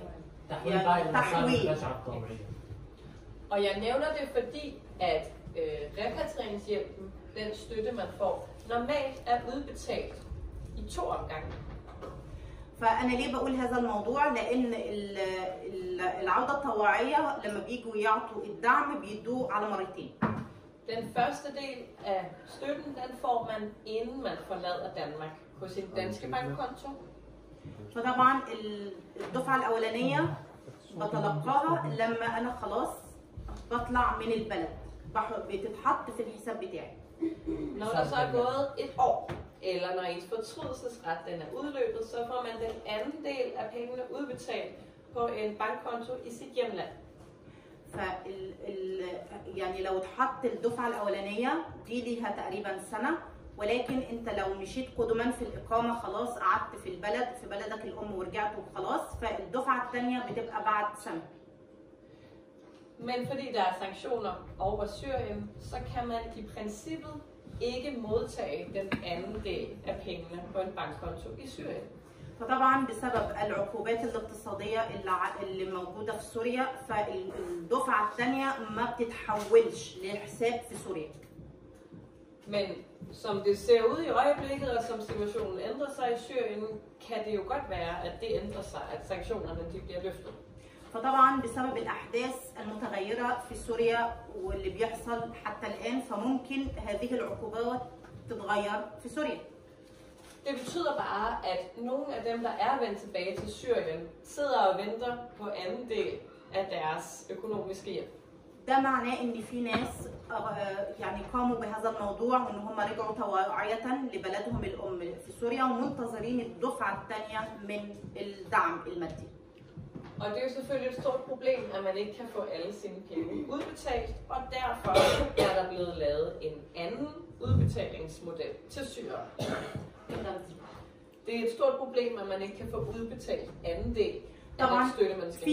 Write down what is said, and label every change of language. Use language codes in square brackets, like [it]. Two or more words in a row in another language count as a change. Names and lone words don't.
[ar] تحويل. [da] Og jeg nævner det fordi, at repatrieringshjælpen, den støtte man får, normalt er udbetalt i 2 omgange. [ar] فأنا ليه بقول هذا الموضوع؟ لأن العودة الطوعية لما بيجوا يعطوا الدعم بيدوه على مرتين. [da] Den første del af støtten, den får man inden man forlader Danmark på sin danske bankkonto. [ar] فطبعا الدفعة الأولانية بتلقاها لما أنا خلاص بطلع من البلد، بتتحط في الحساب بتاعي. [da] Når der så er gået 1 år, eller når ens fortrydelsesret den er udløbet, så får man den anden del af pengene udbetalt på en bankkonto i sit hjemland. [ar] يعني لو اتحط الدفعة الأولانية دي ليها تقريبا سنة، ولكن انت لو مشيت قدما في الإقامة خلاص قعدت في البلد في بلدك الأم ورجعت وخلاص، فالدفعة الثانية بتبقى بعد سنة. [da] Men fordi der er sanktioner over Syrien, så kan man i princippet ikke modtage den anden del af pengene på en bankkonto i Syrien. [ar] فطبعا بسبب العقوبات الاقتصادية اللي موجودة في سوريا، فالدفعة الثانية ما بتتحولش لحساب في سوريا. [da] Men som det ser ud i øjeblikket, og som situationen ændrer sig i Syrien, kan det jo godt være, at det ændrer sig, at sanktionerne de bliver løftet. [ar] فطبعا بسبب الأحداث المتغيرة في سوريا واللي بيحصل حتى الآن فممكن هذه العقوبات تتغير في سوريا. [da] Det betyder bare, at nogle af dem, der er vendt tilbage til Syrien, sidder og venter på anden del af deres økonomiske hjælp. [ar] ده معناه ان في ناس يعني قاموا بهذا الموضوع وان هم رجعوا طوعية لبلدهم الام في سوريا ومنتظرين الدفعة الثانية من الدعم المادي. [da] Og det er jo selvfølgelig et stort problem, at man ikke kan få alle sine penge udbetalt, og derfor er der blevet lavet en anden udbetalingsmodel til Syrien. Det er et stort problem, at man ikke kan få udbetalt anden del af den støtte, man skal